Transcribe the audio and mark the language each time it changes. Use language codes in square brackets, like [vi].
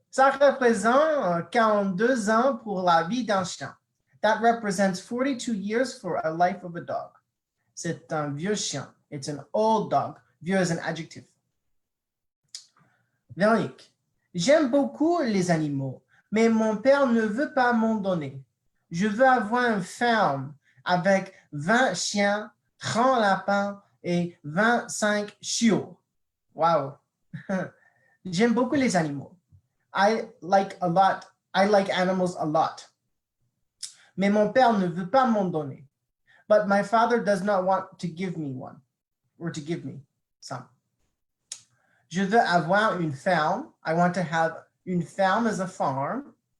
[fr] Ça représente 42 ans pour la vie d'un chien. [en] That represents 42 years for a life of a dog. [fr] C'est un vieux chien. [en] It's an old dog. Vieux is an adjective. [fr] Véronique. J'aime beaucoup les animaux, mais mon père ne veut pas m'en donner. Je veux avoir une ferme avec 20 chiens, 30 lapins et 25 chiots. Wow. J'aime beaucoup les animaux. [en] I like animals a lot. [fr] Mais mon père ne veut pas m'en donner. [en] But my father does not want to give me one, or to give me some. [fr] Je veux avoir une ferme. [en] I want to have [fr] une ferme [en] as a farm.